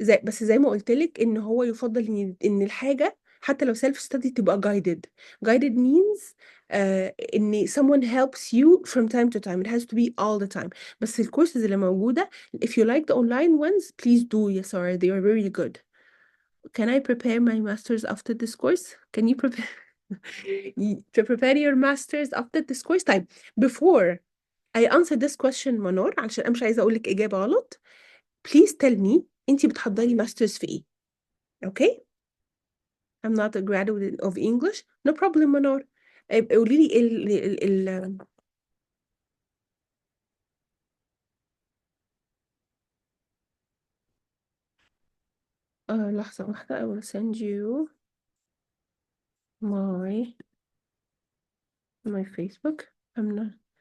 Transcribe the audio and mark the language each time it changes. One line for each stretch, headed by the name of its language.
Arabic: زي ما قلت لك ان هو يفضل ان الحاجه حتى لو
English: self study
Arabic: تبقى
English: guided means ان someone helps you from time to time. It has to be all the time.
Arabic: بس الكورسز اللي موجوده
English: if you like the online ones please do. Yes, sorry, they are very good. Can I prepare my masters after this course? Can you prepare to prepare your masters after this course?
Arabic: طيب
English: before I answer this question
Arabic: منور، عشان انا مش عايزه اقول لك اجابه غلط.
English: Please tell me
Arabic: انتي بتحضري ماسترز في ايه؟
English: Okay? I'm not a graduate of English. No problem منور.
Arabic: قولي لي لحظة واحدة.
English: I will send you my Facebook. I'm not